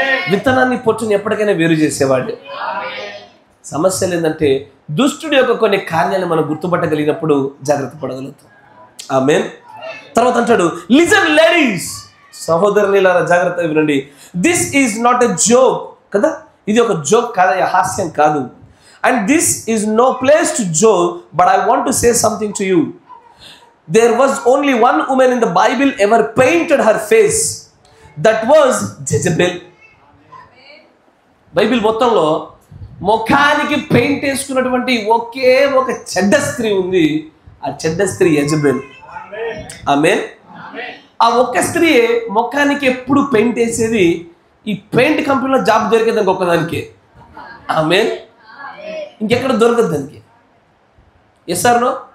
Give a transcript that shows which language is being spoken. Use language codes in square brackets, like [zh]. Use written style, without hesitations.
[te] విత్తనాన్ని పొట్టుని ఎప్పటికైనా వేరు చేసేవాడే. సమస్యలు ఏంటంటే దుష్టుడి యొక్క కొన్ని కార్యాలు మనం గుర్తుపట్టగలిగినప్పుడు జాగ్రత్త పడగలుగుతాం. ఆమేన్. తర్వాత అంటాడు, [en] listen ladies, [te] సహోదరులారా జాగ్రత్తగా వినండి. [en] this is not a joke [te] కదా, ఇది ఒక జోక్ కాదు, హాస్యం కాదు. [en] And this is no place to joke, but I want to say something to you. There was only one woman in the Bible ever painted her face. That was Jezebel. [te] Bible మొత్తంలో ముఖానికి paint వేసుకున్నటువంటి ఒకే ఒక చెడ్డ స్త్రీ ఉంది. ఆ చెడ్డ స్త్రీ యెజబెల్. ఆమేన్. ఆ ఒక్క స్త్రీ ముఖానికి ఎప్పుడు పెయింట్ వేసేది. ఈ పెయింట్ కంపెనీలో జాబ్ దొరికేది దానికి ఒక్కదానికి. ఆమేన్. ఇంకెక్కడ దొరకదు దానికి. [en] Yes or no?